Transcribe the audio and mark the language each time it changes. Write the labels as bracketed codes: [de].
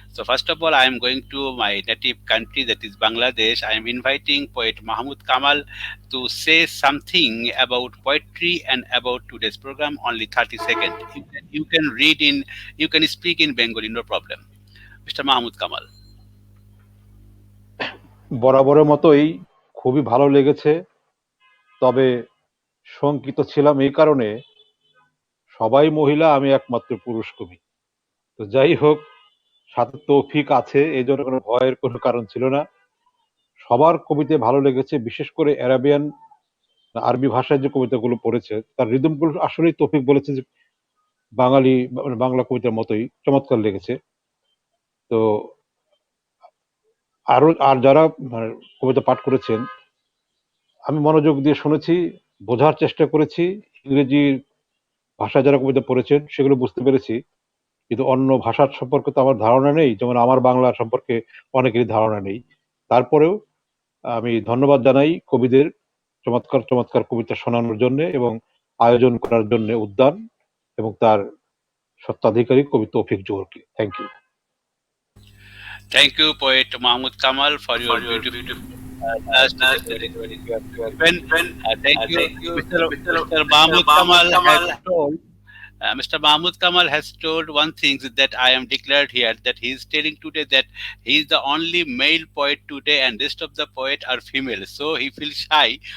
[en] So first of all, I am going to my native country, that is Bangladesh. I am inviting poet Mahmud Kamal to say something about poetry and about today's program. Only 30 seconds. You can read in, you can speak in Bengali, no problem. Mr. Mahmud Kamal. [bn] বরাবরের মতোই খুবই ভালো লেগেছে, তবে শঙ্কিত ছিলাম এই কারণে সবাই মহিলা, আমি একমাত্র পুরুষ কবি। তো যাই হোক, সাথে তৌফিক আছে, এই জন্য কোনো ভয়ের কোনো কারণ ছিল না। সবার কবিতা ভালো লেগেছে, বিশেষ করে অ্যারাবিয়ান আরবি ভাষায় যে কবিতাগুলো পড়েছে তার রিদমগুলো আসলেই তৌফিক বলেছে যে বাঙালি বাংলা কবিতার মতোই চমৎকার লেগেছে। তো আরো আর যারা কবিতা পাঠ করেছেন, আমি মনোযোগ দিয়ে শুনেছি, বোঝার চেষ্টা করেছি, ইংরেজি ভাষায় যারা কবিতা পড়েছেন সেগুলো বুঝতে পেরেছি, কিন্তু অন্য ভাষার সম্পর্কে তো আমার ধারণা নেই, যেমন আমার বাংলা সম্পর্কে অনেকেরই ধারণা নেই। তারপরেও আমি ধন্যবাদ জানাই কবিদের চমৎকার চমৎকার কবিতা শোনানোর জন্য এবং আয়োজন করার জন্য উদ্যান এবং তার স্বত্বাধিকারী কবি তৌফিক জোহরকে। [en] Thank you. Thank you, poet Mahmud Kamal, for your beautiful last declaration you have given. Thank you, Mr. Mahmud Kamal has told. Mr. Mahmud Kamal has told one thing that I am declared here, that he is telling today that he is the only male poet today and rest of the poet are female. So he feels shy,